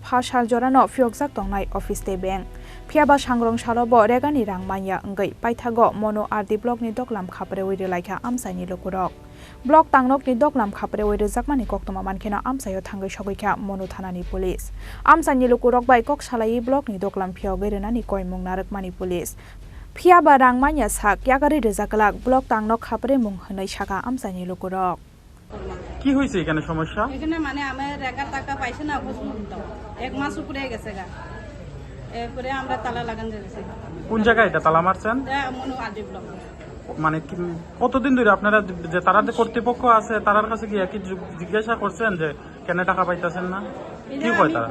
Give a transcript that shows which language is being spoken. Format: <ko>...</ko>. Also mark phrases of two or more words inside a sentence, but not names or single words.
<trp>phasal jorano fyokjak tongnai office te bank phiaba sangrongshalo bo regani rangmanya anggai paithago mono RD block ni doklam khapre wiri laikha amsani lukurok block tangnok ni doklam khapre wiri jakmani koktoma mankhena amsayo thangai shogoikha mono thanani police amsani lukurok bai kok salai block ni doklam phio gairenani koimung narakmani police phiaba rangmanya sa kyagari rejaklak block tangnok khapre mung hanai saka amsani lukurok</trp> <bn>কি হইছে এখানে সমস্যা এখানে মানে আমার রেগার টাকা পাইছে না বুঝুন এক মাস উপরে গেছে গা এরপরে আমরা তালা লাগান যাচ্ছে কোন জায়গায় এটা তালা মারছেন মনো আদি ব্লক মানে কতদিন ধরে আপনারা যে তারা যে কর্তৃপক্ষ আছে তারার কাছে গিয়ে কি জিজ্ঞাসা করছেন যে কেন টাকা পাইতাছেন না কি কয় তারা</bn>